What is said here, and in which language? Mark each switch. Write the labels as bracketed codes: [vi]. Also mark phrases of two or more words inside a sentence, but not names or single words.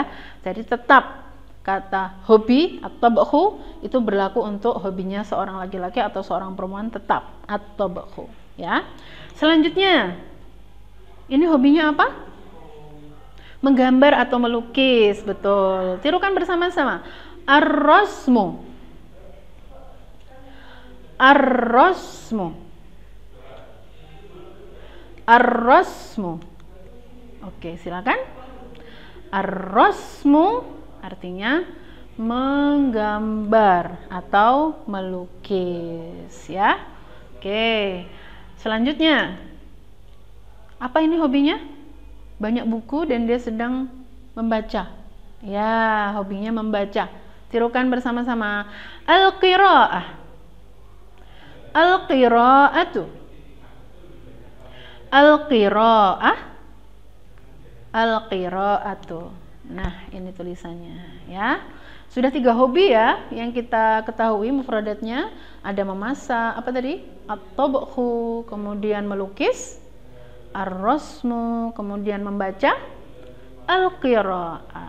[id] Jadi tetap kata hobi atau bakhu itu berlaku untuk hobinya seorang laki-laki atau seorang perempuan, tetap atau bakhu ya. Selanjutnya, ini hobinya apa? Menggambar atau melukis, betul. Tirukan bersama-sama. [ar] Ar-rasmu. Ar-rasmu. Ar-rasmu. [id] Oke, silakan. Ar-rasmu artinya menggambar atau melukis ya. Oke. Selanjutnya, apa ini hobinya? Banyak buku dan dia sedang membaca. Ya, hobinya membaca. Tirukan bersama-sama. [ar] Al-qira'ah. Al-qira'atu. Al-qira'ah. Al-qira'atu. [id] Nah, ini tulisannya ya. Sudah 3 hobi ya yang kita ketahui mufradatnya. Ada memasak, apa tadi? At-tabkhu, kemudian melukis, ar-rasmu, kemudian membaca, al-qira'ah.